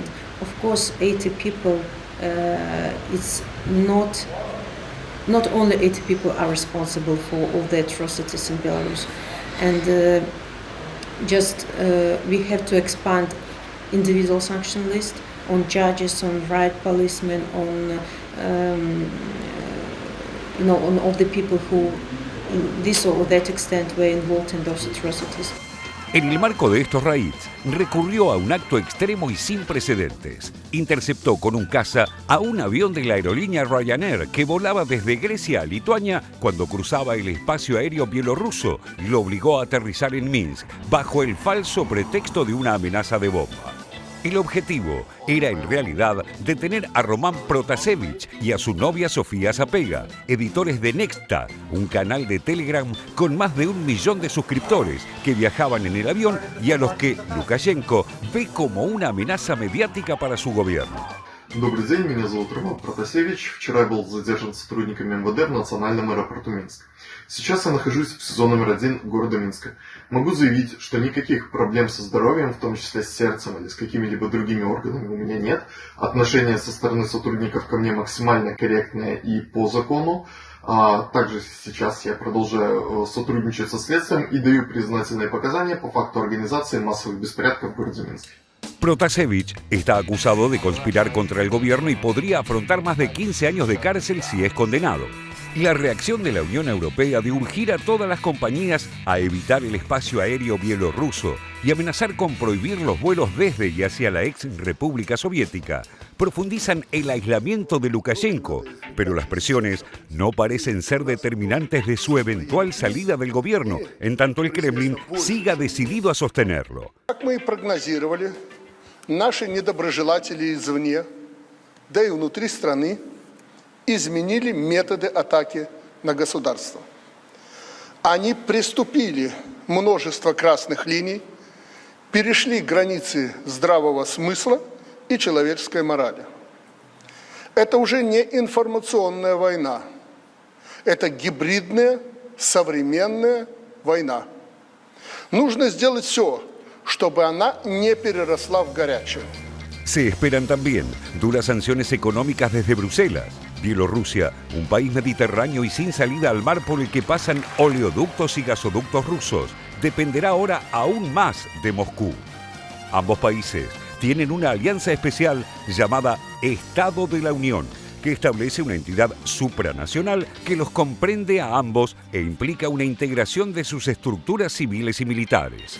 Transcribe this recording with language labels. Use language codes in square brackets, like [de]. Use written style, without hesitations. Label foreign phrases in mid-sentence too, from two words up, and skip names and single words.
[en] Of course, 80 people, it's not only 80 people are responsible for all the atrocities in Belarus, and we have to expand individual sanction list on judges, on riot policemen, on on all the people who, in this or that extent, were involved in those atrocities. [es] En el marco de estos raids, recurrió a un acto extremo y sin precedentes. Interceptó con un caza a un avión de la aerolínea Ryanair que volaba desde Grecia a Lituania cuando cruzaba el espacio aéreo bielorruso y lo obligó a aterrizar en Minsk bajo el falso pretexto de una amenaza de bomba. El objetivo era en realidad detener a Roman Protasevich y a su novia Sofía Sapega, editores de Nexta, un canal de Telegram con más de 1 millón de suscriptores que viajaban en el avión y a los que Lukashenko ve como una amenaza mediática para su gobierno. [ru] Добрый день, меня зовут Роман Протасевич. Вчера я был задержан сотрудниками МВД в национальном аэропорту Минск. Сейчас я нахожусь в СИЗО номер 1 города Минска. Могу заявить, что никаких проблем со здоровьем, в том числе с сердцем или с какими-либо другими органами, у меня нет. Отношение со стороны сотрудников ко мне максимально корректное и по закону. Также сейчас я продолжаю сотрудничать со следствием и даю признательные показания по факту организации массовых беспорядков в городе Минске. [es] Protasevich está acusado de conspirar contra el gobierno y podría afrontar más de 15 años de cárcel si es condenado. La reacción de la Unión Europea de urgir a todas las compañías a evitar el espacio aéreo bielorruso y amenazar con prohibir los vuelos desde y hacia la ex República Soviética profundizan el aislamiento de Lukashenko, pero las presiones no parecen ser determinantes de su eventual salida del gobierno, en tanto el Kremlin siga decidido a sostenerlo. [ru] Как мы и прогнозировали, наши недоброжелатели извне, да и внутри страны, изменили методы атаки на государство. Они приступили множество красных линий, перешли границы здравого смысла и человеческой морали. Это уже не информационная война, это гибридная, современная война. Нужно сделать все, чтобы она не переросла в горячую. [es] Se esperan también duras sanciones económicas desde Bruselas. Bielorrusia, un país mediterráneo y sin salida al mar por el que pasan oleoductos y gasoductos rusos, dependerá ahora aún más de Moscú. Ambos países tienen una alianza especial llamada Estado de la Unión, que establece una entidad supranacional que los comprende a ambos e implica una integración de sus estructuras civiles y militares.